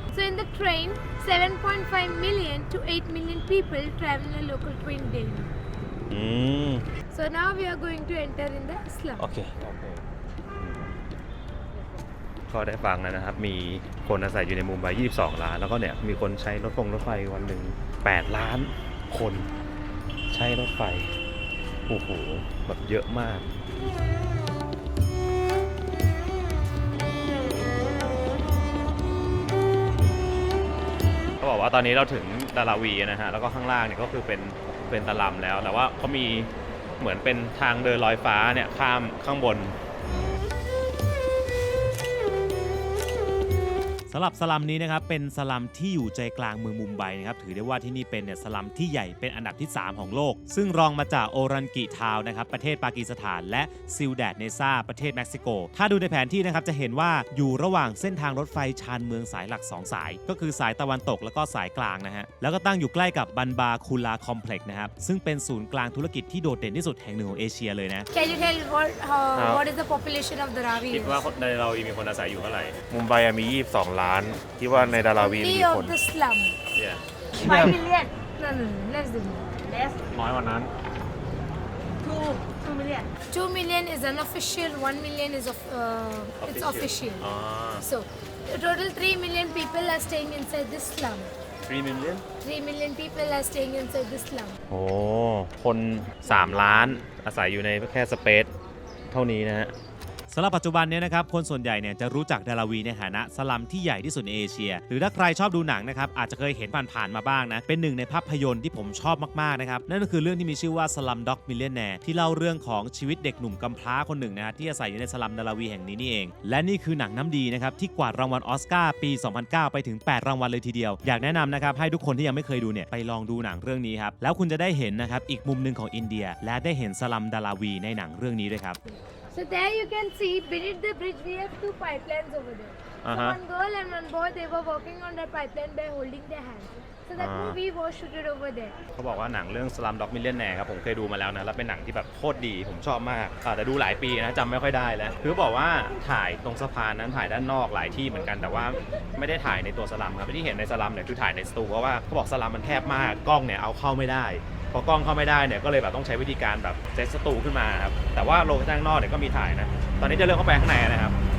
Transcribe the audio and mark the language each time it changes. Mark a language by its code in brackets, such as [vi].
[en] So in the train, 7.5 million to 8 million people travel a local train daily. [th] อืม [en] So now we are going to enter in the slum. [th] โอเคก็ได้ฟังแล้วนะครับ มีคนอาศัยอยู่ในมุมไบ22 ล้าน แล้วก็เนี่ยมีคนใช้รถไฟวันหนึ่ง8 ล้านคนใช้รถไฟ โอ้โห แบบเยอะมาก เขาบอกว่าตอนนี้เราถึงดาราวีนะฮะ แล้วก็ข้างล่างเนี่ยก็คือเป็นตะลัมแล้ว แต่ว่าเขามีเหมือนเป็นทางเดินลอยฟ้าเนี่ยข้ามข้างบน สำหรับสลัมนี้นะครับเป็นสลัมที่อยู่ใจกลางเมืองมุมไบนะครับถือได้ว่าที่นี่เป็นเนี่ยสลัมที่ใหญ่เป็นอันดับที่ 3 ของโลก ซึ่งรองมาจากโอรันกิทาวน์นะครับประเทศปากีสถานและซิลแดดเนซาประเทศเม็กซิโกถ้าดูในแผนที่นะครับจะเห็นว่าอยู่ระหว่างเส้นทางรถไฟชานเมืองสายหลัก 2 สายก็คือสายตะวันตกแล้วก็สายกลางนะฮะแล้วก็ตั้งอยู่ใกล้กับบันบาคูลาคอมเพล็กซ์นะครับซึ่งเป็นศูนย์กลางธุรกิจที่โดดเด่นที่สุดแห่งหนึ่งของเอเชียเลยนะ [en] Can you tell what is the population of Dharavi? [th] คิดว่าในเรามีคนอาศัยอยู่เท่าไหร่ มุมไบมี 22 ล้านคิดว่าในดาราวีมี [en] Only [th] กี่คน [en] of the slum. [th] เนี่ย [en] 5 million. No, no, no, less than that. Less. [th] น้อยกว่านั้น [en] 2 million. 2 million is unofficial. 1 million is it's official. [th] อ๋อ [en] So, total 3 million people are staying inside this slum. 3 million 3 million people are staying inside this slum. [th] โอ้คน 3 ล้านอาศัยอยู่ในแค่สเปซเท่านี้นะฮะสำหรับปัจจุบันนี้นะครับคนส่วนใหญ่เนี่ยจะรู้จักดาราวีในฐานะสลัมที่ใหญ่ที่สุดในเอเชียหรือถ้าใครชอบดูหนังนะครับอาจจะเคยเห็นผ่านๆมาบ้างนะเป็นหนึ่งในภาพยนตร์ที่ผมชอบมากๆนะครับนั่นก็คือเรื่องที่มีชื่อว่า Slumdog Millionaire ที่เล่าเรื่องของชีวิตเด็กหนุ่มกำพร้าคนหนึ่งนะฮะที่อาศัยอยู่ในสลัมดาราวีแห่งนี้นี่เองและนี่คือหนังน้ำดีนะครับที่กวาดรางวัลออสการ์ปี 2009 ไปถึง 8 รางวัลเลยทีเดียวอยากแนะนำนะครับให้ทุกคนที่ยังไม่เคยดูเนี่ยไปลองดูหนังเรื่องนี้ครับแล้วคุณจะได้เห็นนะครับอีกมุมหนึ่งของอินเดียและได้เห็นสลัมดาราวีในหนังเรื่องนี้ด้วยครับ [en] So there you can see beneath the bridge we have 2 pipelines over there. So one girl and one boy they were working on that pipeline by holding their hands. So that movie was shooted over there. [th] เขาบอกว่าหนังเรื่อง Slumdog Millionaire ครับผมเคยดูมาแล้วนะแล้วเป็นหนังที่แบบโคตรดีผมชอบมากแต่ดูหลายปีนะจำไม่ค่อยได้แล้วคือบอกว่าถ่ายตรงสะพานนั้นถ่ายด้านนอกหลายที่เหมือนกันแต่ว่าไม่ได้ถ่ายในตัวสลัมครับที่เห็นในสลัมเนี่ยคือถ่ายในสตูเพราะว่าเขาบอกสลัมมันแคบมากกล้องเนี่ยเอาเข้าไม่ได้พอกล้องเข้าไม่ได้เนี่ยก็เลยแบบต้องใช้วิธีการแบบเซตสตูขึ้นมาครับแต่ว่าโลเคชั่นข้างนอกเนี่ยก็มีถ่ายนะตอนนี้จะเริ่มเข้าไปข้างในนะครับ